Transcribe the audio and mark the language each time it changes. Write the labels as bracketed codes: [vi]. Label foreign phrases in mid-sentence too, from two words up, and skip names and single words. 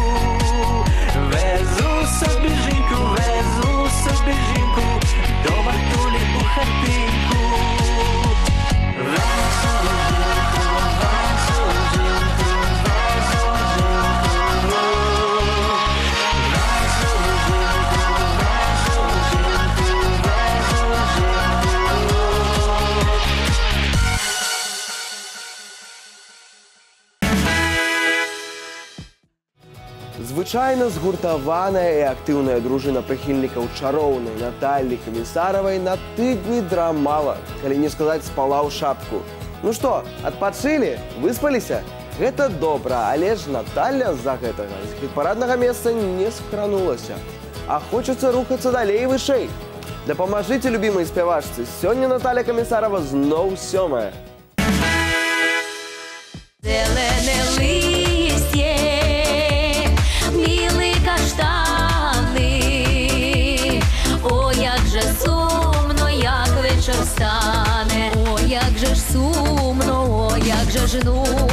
[uk] Везу собі жінку, везу собі жінку, до матулі у хатинку. Везу жінку, везу жінку, везу жінку. Везу жінку, везу жінку, везу жінку. [be] Звычайна згуртаваная і актыўная дружына прыхільнікаў чароўнай Наталлі Камісаравай на тыдні драмала, калі не сказаць, спала ў шапку. Ну што, адпачылі? Выспаліся? Гэта добра, але ж Наталля з-за гэтага з хіт-параднага месца не скранулася. А хочацца рухацца далей і вышэй. Дапамажыце любімай спявачцы. Сёння Наталля Камісарава зноў 7-я. [uk] Зелене листє, білі каштани. О, як же сумно, як вечір стане. О, як же ж сумно, о, як же ж нудно.